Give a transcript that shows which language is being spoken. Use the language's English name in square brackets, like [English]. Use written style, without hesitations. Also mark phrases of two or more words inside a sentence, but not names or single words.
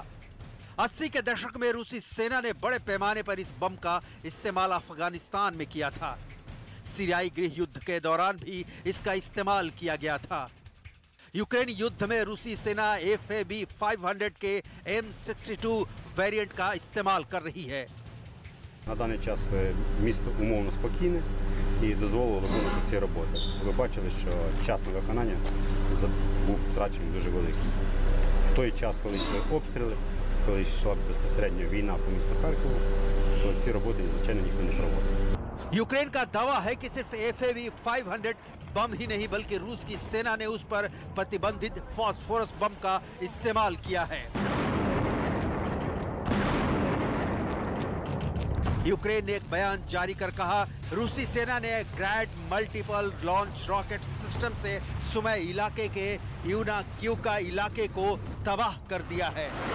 [Hindi] 80 के दशक में रूसी सेना ने बड़े पैमाने पर इस बम का इस्तेमाल अफगानिस्तान में किया था। सीरियाई गृह युद्ध के दौरान भी इसका इस्तेमाल किया गया था। यूक्रेन युद्ध में रूसी सेना FAB 500 के M62 वेरिएंट का इस्तेमाल कर रही है। [Ukrainian] На даний час місто умовно спокійне і дозволило виконувати ці роботи. Ви бачили, що час на виконання був втрачений дуже великий. В той час, коли йшли обстріли, коли йшла безпосередньо війна по місту Харкову, то ці роботи, звичайно, ніхто не проводив. [Hindi] यूक्रेन का दावा है कि सिर्फ FAB 500 बम ही नहीं बल्कि रूस की सेना ने उस पर प्रतिबंधित फास्फोरस बम का इस्तेमाल किया है। यूक्रेन ने एक बयान जारी कर कहा, रूसी सेना ने ग्रैड [English] Multiple Launch Rocket System [Hindi] से सुमय इलाके के यूना क्यूका इलाके को तबाह कर दिया है।